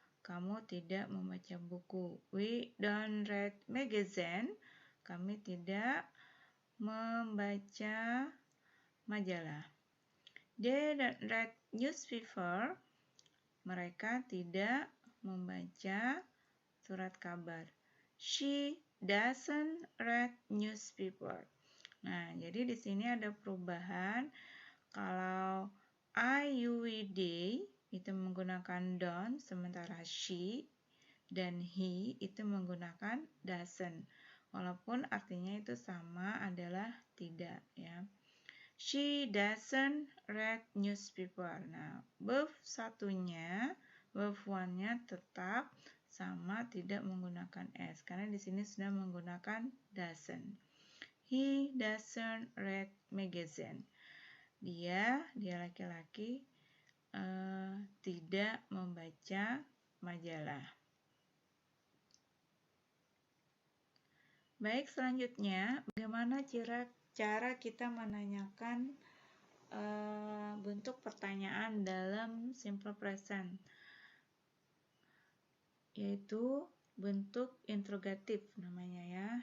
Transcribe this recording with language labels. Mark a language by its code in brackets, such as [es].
[id] Kamu tidak membaca buku. [en] We don't read magazine. [id] Kami tidak membaca majalah. [en] They don't read newspaper. [id] Mereka tidak membaca surat kabar. [en] She doesn't read newspaper. [id] Nah, jadi di sini ada perubahan. Kalau I, you, we, they itu menggunakan don't, sementara she dan he itu menggunakan doesn't. Walaupun artinya itu sama adalah tidak ya. [en] She doesn't read newspaper. [id] Nah, verb satunya, verb one-nya tetap sama, tidak menggunakan s karena di sini sudah menggunakan doesn't. [en] He doesn't read magazine. [id] Dia laki-laki tidak membaca majalah. Baik, selanjutnya bagaimana cara kita menanyakan bentuk pertanyaan dalam simple present, yaitu bentuk interrogatif namanya ya.